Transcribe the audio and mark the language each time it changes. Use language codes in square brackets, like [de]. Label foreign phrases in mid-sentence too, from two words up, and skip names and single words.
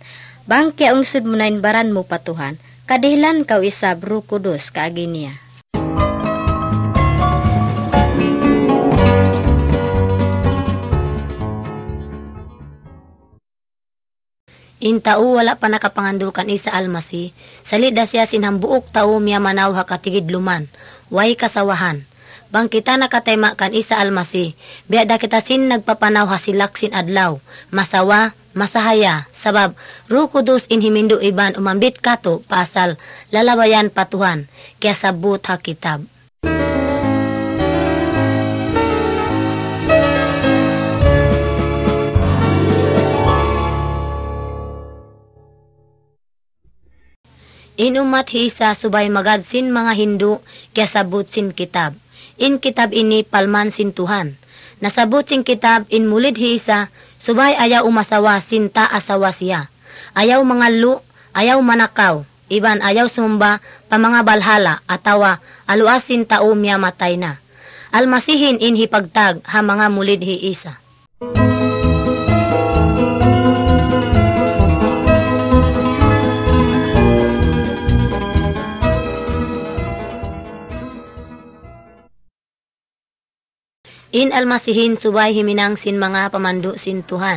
[tsg] Bang kaya ungsod mo na inbaran mo patuhan, kadihilan kaw isab rukudos kaagi niya. Intao wala pa nakapangandul kan isa almasi, salida siya sinhambuok tao miya manaw hakatigid luman, way kasawahan. Bang kita nakatema kan isa almasi, biada kita sin nagpapanaw hasilak sin adlaw, masawa, masahaya, sabab rukudos in himindo iban umambit kato pasal lalabayan patuhan, kaya sabut ha kitab. Inumat hiisa subay magad sin mga Hindu kaya sabot sin kitab. In kitab ini palman sin Tuhan. Nasabot sin kitab in mulid hiisa subay ayaw umasawa sin ta asawa siya. Ayaw mangalu, ayaw manakaw, iban ayaw sumba pa mga balhala atawa aluas sin tao miya matay na. Almasihin in hipagtag ha mga mulid hiisa. In almasihin subay himinang sin mga pamandu sin Tuhan.